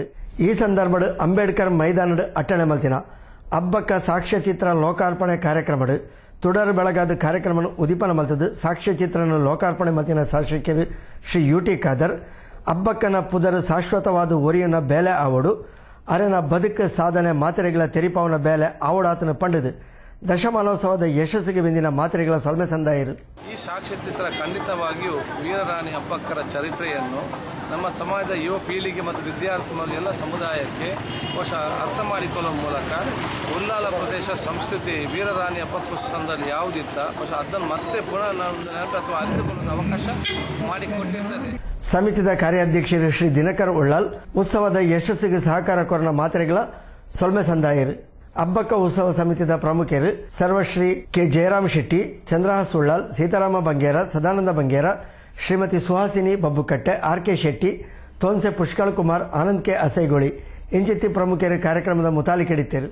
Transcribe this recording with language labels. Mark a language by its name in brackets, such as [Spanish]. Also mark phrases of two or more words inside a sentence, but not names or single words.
[Tulu] ಈ ಸಂದರ್ಭ ಅಂಬೇಡ್ಕರ್ ಮೈದಾನದ ಅಟ್ಟಣೆ ಮಲ್ತಿನ ಹಬ್ಬಕ್ಕ ಸಾಕ್ಷ್ಯಚಿತ್ರ ಲೋಕಾರ್ಪಣೆ ಕಾರ್ಯಕ್ರಮ ತುಡರ್ ಬೆಳಗಾದ ಕಾರ್ಯಕ್ರಮ ಉದಿಪನ ಮಲ್ತದ್ದು. ಸಾಕ್ಷ್ಯಚಿತ್ರನ ಲೋಕಾರ್ಪಣೆ ಮಲ್ತಿನ ಶಾಸಕರು ಶ್ರೀ ಯುಟಿ ಖಾದರ್ ಹಬ್ಬಕ್ಕನ ಪುದರ್ ಶಾಶ್ವತವಾದ ಒರಿಯನ ಬೇಲೆ ಆವಡು ಅರೆನ ಬದುಕು ಸಾಧನೆ ಮಾತ್ರೆಗಳ ತೆರಿಪಾವನ ಬೇಲೆ ಆವಡಾತನ ಪಂಡದು. ದಶಮಾನೋತ್ಸವದ ಯಶಸ್ಸಿಗೆ ಬೆಂದಿನ ಮಾತ್ರೆಗಳ ಸೊಲ್ಮೆ ಸಂದಾಯರು. [Kannada] ಈ ಸಾಕ್ಷ್ಯಚಿತ್ರ ಖಂಡಿತವಾಗಿಯೂ ವೀರರಾಣಿ ಹಬ್ಬಕ್ಕರ ಚರಿತ್ರೆಯನ್ನು ನಮ್ಮ ಸಮಾಜದ ಯುವ ಪೀಳಿಗೆ ಮತ್ತು ವಿದ್ಯಾರ್ಥಿ ಎಲ್ಲ ಸಮುದಾಯಕ್ಕೆ ಹೊಸ ಅರ್ಥ ಮಾಡಿಕೊಳ್ಳುವ ಮೂಲಕ ಉಳ್ಳಾಲ ಪ್ರದೇಶ ಸಂಸ್ಕೃತಿ ವೀರರಾಣಿ ಹಬ್ಬಕ್ಕುತ್ಸವದಲ್ಲಿ ಯಾವುದಿತ್ತ ಹೊಸ ಅದನ್ನು ಮತ್ತೆ ಪುನಃ ನೆನಪು ಅರಿತುಕೊಳ್ಳಲು ಅವಕಾಶ ಮಾಡಿಕೊಟ್ಟಿದ್ದಾರೆ. [Tulu] ಸಮಿತಿದ ಕಾರ್ಯಾಧ್ಯಕ್ಷರು ಶ್ರೀ ದಿನಕರ್ ಉಳ್ಳಾಲ್ ಉತ್ಸವದ ಯಶಸ್ಸಿಗೆ ಸಹಕಾರ ಕೋರನ ಮಾತ್ರೆಗಳ ಸೊಲ್ಮೆ ಸಂದಾಯರು. ಹಬ್ಬಕ್ಕ ಉತ್ಸವ ಸಮಿತಿದ ಪ್ರಮುಖರು ಸರ್ವಶ್ರೀ ಕೆ ಜಯರಾಮ್ ಶೆಟ್ಟಿ, ಚಂದ್ರಹಾಸ್ ಉಳ್ಳಾಲ್, ಸೀತಾರಾಮ ಬಂಗೇರ, ಸದಾನಂದ ಬಂಗೇರ, ಶ್ರೀಮತಿ ಸುಹಾಸಿನಿ ಬಬ್ಬುಕಟ್ಟೆ, ಆರ್ ಕೆ ಶೆಟ್ಟಿ, ತೋನ್ಸೆ ಪುಷ್ಕಳ್ ಕುಮಾರ್, ಆನಂದ್ ಕೆ ಅಸೈಗೋಳಿ ಇಂಚಿತ್ತಿ ಪ್ರಮುಖರು ಕಾರ್ಯಕ್ರಮದ ಮುತಾಲಿಕೆಡಿತ್ತರು.